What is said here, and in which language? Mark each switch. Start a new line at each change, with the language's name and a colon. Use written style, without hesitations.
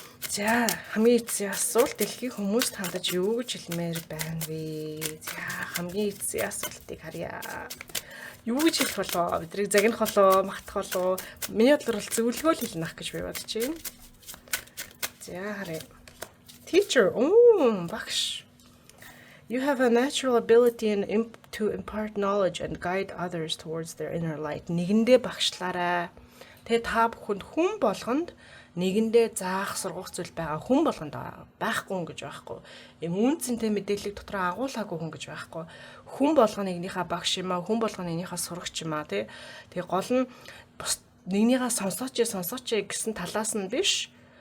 Mongolian: За хамгийн эцсийн асуулт дэлхийн хүмүүст хандаж юу гэж хэлмээр байна вэ? За хамгийн эцсийн асуултыг харъя. Юу гэж хэлэх болоо? Бидрийг загнах болоо, магтах болоо? Миний бодлоор бол зөвлөгөө л хэлнэ гэж би бодож байна. За харъя.
English: Teacher, багш. You have a natural ability to impart knowledge and guide others towards their inner light.
Mongolian: Нэгэндээ багшлаарай. Тэгээ та бүхэнд хүн болгонд нэгэндээ заах сургах зүйл байгаа хүн болгонд байхгүй гэж байхгүй. Ийм үнцэнтэй мэдээлэл дотор агуулаагүй хүн гэж байхгүй. Хүн болгоно нэгнийхээ багш юм аа, хүн болгоно нэгнийхээ сурагч юм аа тий. Тэгээ гол нь нэгнийхээ сонсооч гэсэн талаас нь биш.